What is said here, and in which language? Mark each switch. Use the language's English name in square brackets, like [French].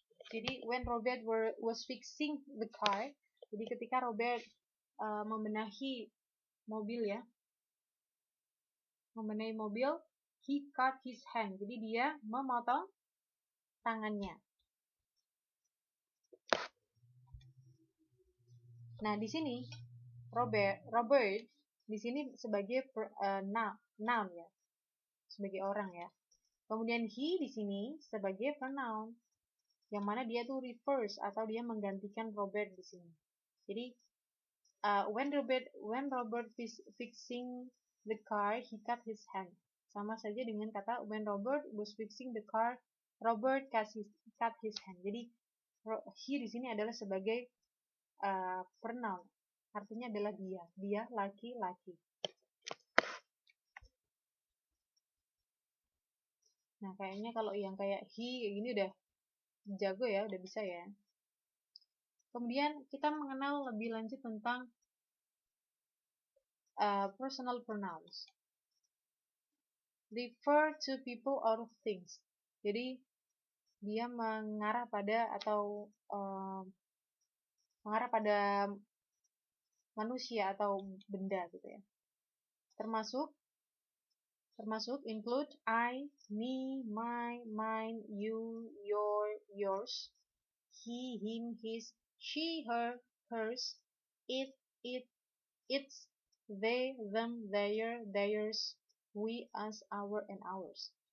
[Indonesian] Jadi [English] when Robert was fixing the car, [Indonesian] jadi ketika Robert membenahi mobil [English] ya, membenahi mobil, he cut his hand. [Indonesian] Jadi dia memotong tangannya. Nah, di sini Robert di sini sebagai noun ya, sebagai orang ya. Kemudian he di sini sebagai pronoun, yang mana dia tuh reverse atau dia menggantikan Robert di sini. Jadi [English] when Robert fixing the car, he cut his hand. [Indonesian] Sama saja dengan kata [English] when Robert was fixing the car, Robert cut his hand. [Indonesian] Jadi he di sini adalah sebagai pronoun, artinya adalah dia laki-laki. Nah, kayaknya kalau yang kayak he ini udah jago ya, udah bisa ya. Kemudian kita mengenal lebih lanjut tentang personal pronouns. [English] Refer to people or things. [Indonesian] Jadi dia mengarah pada atau mengarah pada manusia atau benda gitu ya. Termasuk [English] include I, me, my, mine, you, your, yours, he, him, his, she, her, hers, it, its, they, them, their, theirs, we, us, our, and ours.